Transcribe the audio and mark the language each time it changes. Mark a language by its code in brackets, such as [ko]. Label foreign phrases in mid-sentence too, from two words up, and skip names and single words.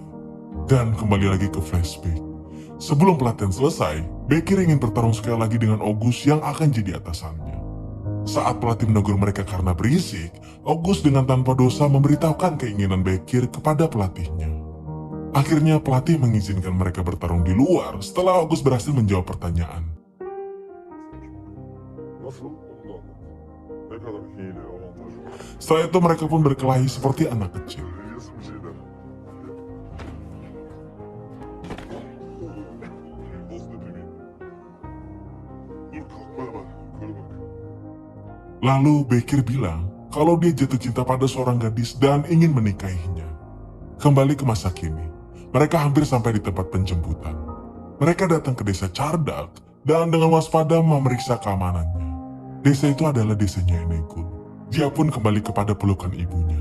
[id] Dan kembali lagi ke flashback. Sebelum pelatihan selesai, Bekir ingin bertarung sekali lagi dengan August yang akan jadi atasannya. Saat pelatih menegur mereka karena berisik, August dengan tanpa dosa memberitahukan keinginan Bekir kepada pelatihnya. Akhirnya pelatih mengizinkan mereka bertarung di luar setelah August berhasil menjawab pertanyaan. [tr] Nasıl? Onu da anlat. Ne kadar hile, avantaj var. [id] Setelah itu mereka pun berkelahi seperti anak kecil. [tr] Yazın bir şeyler. Boz depremi. Dur kalkma hemen. Yukarı bak. [id] Lalu Bekir bilang kalau dia jatuh cinta pada seorang gadis dan ingin menikahinya. Kembali ke masa kini, mereka hampir sampai di tempat penjemputan. Mereka datang ke desa Cardak dan dengan waspada memeriksa keamanannya. Desa itu adalah desanya Enegul. Dia pun kembali kepada pelukan ibunya.